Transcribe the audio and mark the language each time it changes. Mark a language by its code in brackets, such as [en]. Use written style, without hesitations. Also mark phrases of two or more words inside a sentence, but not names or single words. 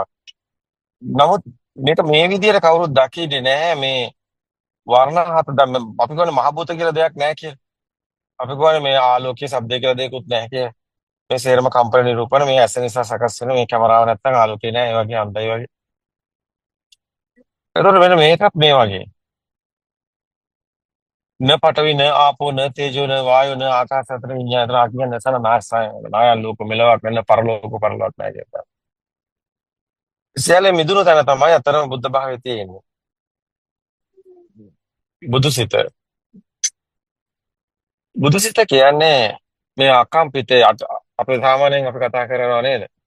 [si] නමුත් මේක මේ විදිහට කවුරුත් දකින්නේ නැහැ මේ වර්ණ හත දැන් අපි කියන්නේ මහ භූත කියලා දෙයක් නැහැ කියලා. අපි කියන්නේ මේ ආලෝකයේ ශබ්දය කියලා දෙයක්වත් නැහැ කියලා. මේ සේරම කම්පන නිරූපණ මේ ඇස නිසා සකස් වෙන මේ කැමරාව නැත්තම් ආලෝකේ නැහැ ඒ වගේ අන්තයි වගේ. ඒතකොට වෙන මේකත් මේ වගේ. [pi] न पटवी न आपो न तेजो न वायु न आकाश अत्र विज्ञान अत्र आज्ञा न सन नाशाय नाया लोक [si] මෙලවක් වෙන පරලෝක පරලෝක නැහැ කියනවා. සියල්ල මිදුණු තැන තමයි අතරම බුද්ධ භාවයේ තියෙන්නේ. බුදුසිත. බුදුසිත කියන්නේ මේ අකම්පිතේ අපි සාමාන්‍යයෙන් අපි කතා කරනවා නේද?